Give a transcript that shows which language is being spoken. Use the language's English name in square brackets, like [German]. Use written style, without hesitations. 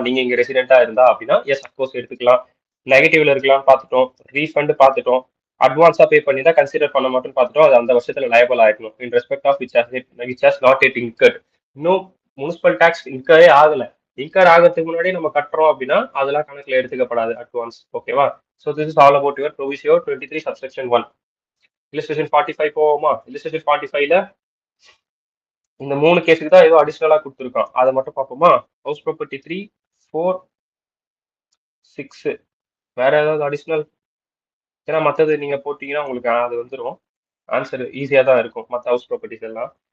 [Tamil] நீங்க இங்க ரெசிடென்டா இருந்தா அப்படின்னா எஸ், அப்கோர்ஸ் எடுத்துக்கலாம். நெகட்டிவ்ல இருக்கலாம்னு பார்த்துட்டோம், ரீஃபண்ட் பார்த்துட்டோம், அட்வான்ஸா பே பண்ணி தான் கன்சிடர் பண்ண மாட்டோம்னு பார்த்துட்டோம். அது அந்த வருஷத்துல லயபிள் ஆயிடணும் [English] In respect of which has not yet incurred. [Tamil] இன்னும் முனிசிபல் டாக்ஸ் இன்கரே ஆகல. இன்கர் ஆகிறதுக்கு முன்னாடி நம்ம கட்டுறோம் அப்படின்னா அதெல்லாம் கணக்குல எடுத்துக்கப்படாது அட்வான்ஸ். ஓகேவா. [English] So this is all about your proviso 23 subsection 1. [Tamil] Illustration 45 போவோமா? Illustration 45ல இந்த 3 கேஸுக்கு தான் ஏதோ அடிஷனலா கொடுத்துருக்கான், அதை மட்டும் பார்ப்போமா? ஹவுஸ் ப்ராப்பர்ட்டி 3, 4, 6 வேற ஏதாவது அடிஷனல்? ஏன்னா மற்றது நீங்க போட்டீங்கன்னா உங்களுக்கு அது வந்துடும், ஆன்சர் ஈஸியா தான் இருக்கும் மற்ற ஹவுஸ் ப்ராப்பர்ட்டிஸ் எல்லாம்.